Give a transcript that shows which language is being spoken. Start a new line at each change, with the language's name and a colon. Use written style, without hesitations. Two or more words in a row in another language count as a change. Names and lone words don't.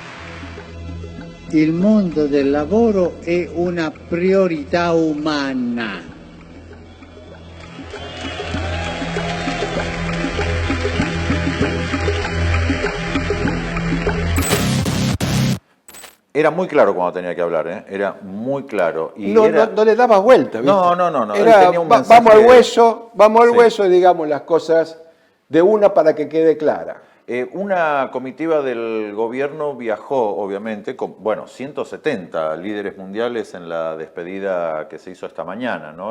Italian: Il mondo del lavoro è una priorità umana.
Spanish: Era muy claro cuando tenía que hablar, ¿eh? Era muy claro. Y No, era... no le dabas vuelta, ¿viste? No. Él Era, tenía un vamos mensaje- al Sí. hueso y digamos las cosas de una para que quede clara. Una comitiva del gobierno viajó, obviamente, con, 170 líderes mundiales en la despedida que se hizo esta mañana, ¿no?